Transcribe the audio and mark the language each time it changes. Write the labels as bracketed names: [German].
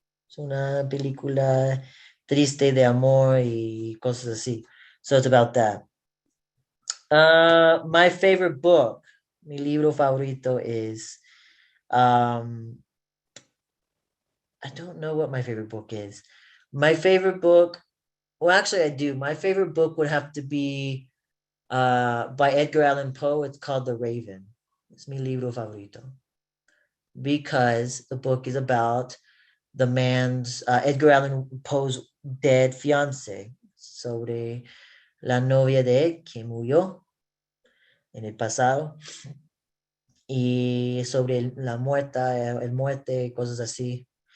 [Spanish] Es una película triste de amor y cosas así. [English] So it's about that. My favorite book, [Spanish] mi libro favorito [English] is, I don't know what my favorite book is. My favorite book, well, actually I do. My favorite book would have to be by Edgar Allan Poe. It's called The Raven. It's [Spanish] mi libro favorito. [English] Because the book is about the man's, Edgar Allan Poe's dead fiance, [Spanish] sobre la novia de él que murió en el pasado, y sobre la muerta, el muerte, cosas así.